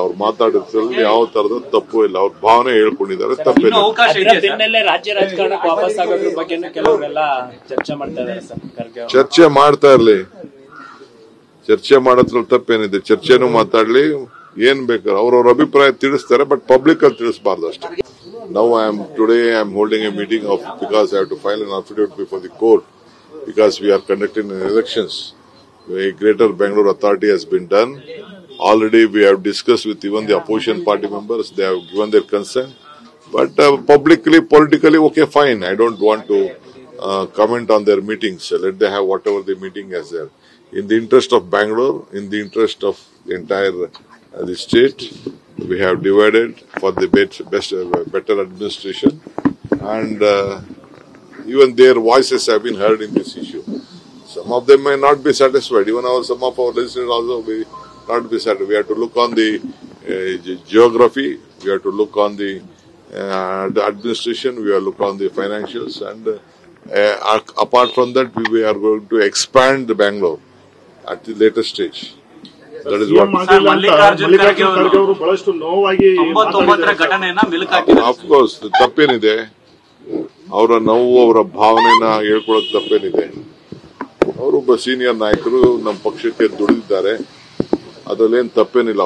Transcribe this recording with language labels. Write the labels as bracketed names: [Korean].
[Kannada] ಅವ್ರು ಮಾತಾಡಿದ್ರಲ್ಲಿ ಯಾವ ತರದ ತಪ್ಪು ಇಲ್ಲ, ಅವ್ರ ಭಾವನೆ ಹೇಳ್ಕೊಂಡಿದ್ದಾರೆ, ತಪ್ಪೇನಿಲ್ಲ. ರಾಜ್ಯ ರಾಜಕಾರಣಕ್ಕೆ ವಾಪಸ್ ಆಗೋದ್ರ ಬಗ್ಗೆ ಕೆಲವರೆಲ್ಲ ಚರ್ಚೆ ಮಾಡ್ತಾ ಇದ್ದಾರೆ ಸರ್. ಖರ್ಗೆ ಚರ್ಚೆ ಮಾಡ್ತಾ ಇರ್ಲಿ, ಚರ್ಚೆ ಮಾಡೋದ್ರಲ್ಲಿ ತಪ್ಪೇನಿದೆ. ಚರ್ಚೆನೂ ಮಾತಾಡ್ಲಿ, ಏನ್ ಬೇಕಾದ್ರೆ ಅವ್ರವ್ರ ಅಭಿಪ್ರಾಯ ತಿಳಿಸ್ತಾರೆ, ಬಟ್ ಪಬ್ಲಿಕ್ ಅಲ್ಲಿ ತಿಳಿಸಬಾರ್ದು ಅಷ್ಟೇ. [English] Now today I am holding a meeting because I have to file an affidavit before the court because we are conducting elections. A Greater Bangalore Authority has been done. Already we have discussed with even the opposition party members. They have given their consent. But publicly, politically, okay, fine. I don't want to comment on their meetings. Let them have whatever the meeting is there. In the interest of Bangalore, in the interest of the entire the state, we have divided for the better administration, and even their voices have been heard in this issue. Some of them may not be satisfied. Even some of our listeners also may not be satisfied. We have to look on the geography. We have to look on the administration. We have to look on the financials, and apart from that, we are going to expand Bangalore at the later stage. That is what. [Kannada] Mallikarjun Kharge ಅವರು ಬಹಳಷ್ಟು ನೋವಾಗಿ 99ರ ಘಟನೆಯನ್ನ ಮೆಲುಕು ಹಾಕಿದ್ದಾರೆ. [English] of course [Kannada] ತಪ್ಪೇನಿದೆ, ಅವರ ನೋವು ಅವರ ಭಾವನೆನ ಹೇಳ್ಕೊಳಕ್ ತಪ್ಪೇನಿದೆ. ಅವರೊಬ್ಬ ಸೀನಿಯರ್ ನಾಯಕರು ನಮ್ಮ ಪಕ್ಷಕ್ಕೆ ದುಡಿದಿದ್ದಾರೆ, ಅದ್ರಲ್ಲೇನ್ ತಪ್ಪೇನಿಲ್ಲ.